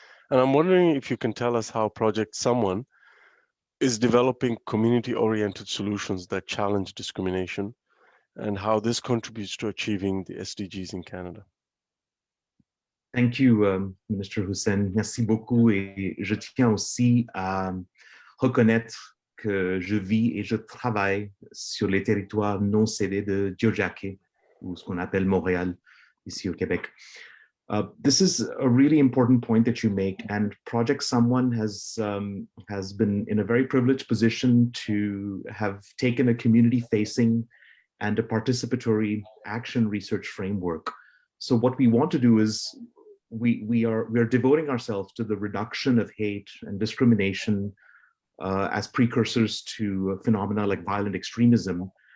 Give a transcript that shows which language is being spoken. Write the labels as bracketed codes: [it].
[en] And I'm wondering if you can tell us how Project Someone is developing community-oriented solutions that challenge discrimination, and how this contributes to achieving the SDGs in Canada. Thank you, Minister Hussen. [fr] Merci beaucoup. Et je tiens aussi à reconnaître que je vis et je travaille sur les territoires non cédés de Tiohtià:ke, ou ce qu'on appelle Montréal, ici au Québec. [en] This is a really important point that you make, and Project Someone has been in a very privileged position to have taken a community-facing and a participatory action research framework. So what we want to do is we are devoting ourselves to the reduction of hate and discrimination as precursors to phenomena like violent extremism.